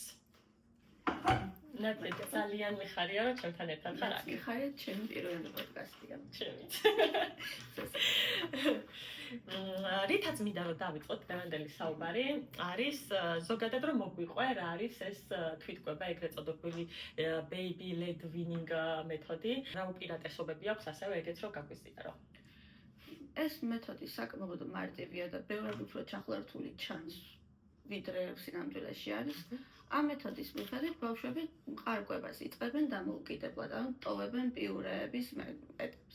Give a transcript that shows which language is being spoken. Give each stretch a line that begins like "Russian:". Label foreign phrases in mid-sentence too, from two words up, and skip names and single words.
Georgian: ნათია, ძალიან მიხარია, რომ ჩემთან ერთად ხარ აქ. მიხარია, ჩემი პირველი პოდკასტია. ჩემიც. რითაც მინდა რომ დავიწყოთ დღევანდელი საუბარი, არის ზოგადად რომ მოგვიყვე რა არის ეს თვითმკვლელობა, ეგრეთ წოდებული
English: baby led weaning
Georgian: მეთოდი, რა უპირატესობები აქვს, ასევე ეგეც რომ გაგვიზიარო. ეს მეთოდი საკმაოდ მარტივია და ბევრად უფრო ჩახლართული ჩანს, ვიდრე სინამდვილეში არის. ამ მეთოდის მიხედვით ბავშვები ყარკვებას იწყებენ დამოუკიდებლად, ანუ ტოვებენ პიურეების ეტაპს.